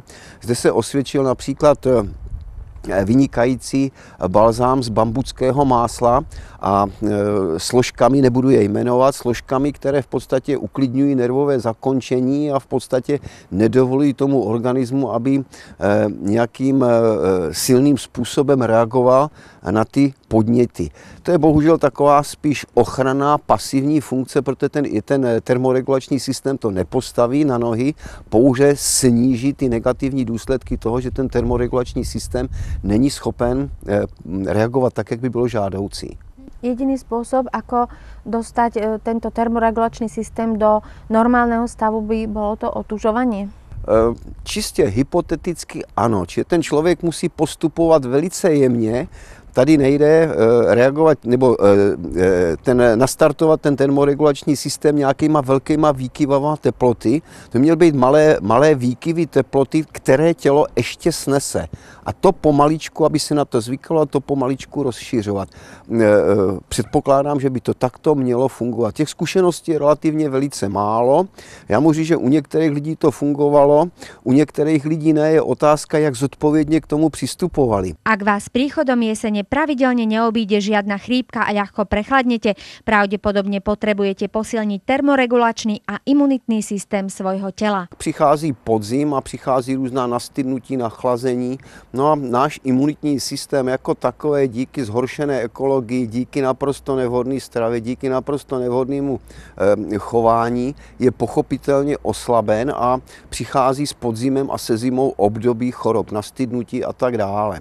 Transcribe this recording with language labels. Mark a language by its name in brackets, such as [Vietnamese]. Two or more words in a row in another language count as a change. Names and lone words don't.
[Czech] Zde se osvědčil například vynikající balzám z bambuckého másla a složkami, nebudu je jmenovat, složkami, které v podstatě uklidňují nervové zakončení a v podstatě nedovolují tomu organismu, aby nějakým silným způsobem reagoval na ty podněty. To je bohužel taková spíš ochranná pasivní funkce, protože ten termoregulační systém to nepostaví na nohy, pouze sníží ty negativní důsledky toho, že ten termoregulační systém není schopen reagovat tak, jak by bylo žádoucí. [Slovak] Jediný spôsob, ako dostať tento termoregulačný systém do normálneho stavu, by bolo to otužovanie? [Czech] Čistě hypoteticky ano. Čiže ten člověk musí postupovat velice jemně. Tady nejde reagovat nebo nastartovat ten termoregulační systém nějakýma velkýma výkyvama teploty. To měly být malé výkyvy teploty, které tělo ještě snese. A to pomaličku, aby se na to zvyklo, to pomaličku rozšiřovat. Předpokládám, že by to takto mělo fungovat. Těch zkušeností je relativně velice málo. Já můžu říct, že u některých lidí to fungovalo, u některých lidí ne. Je otázka, jak zodpovědně k tomu přistupovali. [Slovak] Ak vás príchodom jesene pravidelne neobíde žiadna chrípka a ľahko prechladnete, pravdepodobne potrebujete posilniť termoregulačný a imunitný systém svojho tela. [Czech] Přichází podzim a přichází různá nastydnutí, nachlazení. No a náš imunitní systém jako takové díky zhoršené ekologii, díky naprosto nevhodné stravě, díky naprosto nevhodnému chování je pochopitelně oslaben a přichází s podzimem a se zimou období chorob, nastydnutí a tak dále.